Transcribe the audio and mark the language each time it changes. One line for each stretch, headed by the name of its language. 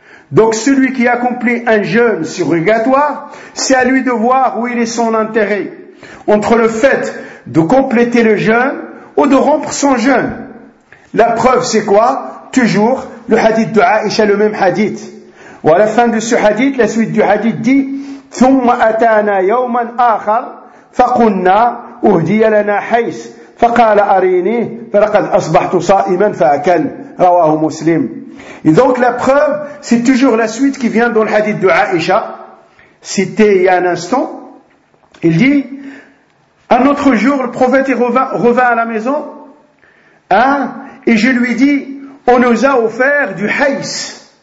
French: Donc celui qui accomplit un jeûne surrogatoire, c'est à lui de voir où il est son intérêt. Entre le fait de compléter le jeûne ou de rompre son jeûne. La preuve c'est quoi? Toujours le hadith de Aïcha, le même hadith. Ou à la fin de ce hadith, la suite du hadith dit
Arabic: ثُمَّ أَتَانَا يَوْمًا آخَرْ فَقُنَّا أُهْدِيَ لَنَا حَيْسْ فَقَالَ أَرِينِي فَلَقَدْ أَصْبَحْتُ صَائِمًا فَأَكَلْ رَوَاهُ مُسْلِمْ.
French: Et donc la preuve, c'est toujours la suite qui vient dans le hadith de Aïcha, cité il y a un instant. Il dit, un autre jour, le prophète revint à la maison, et je lui dis, on nous a offert du haïs.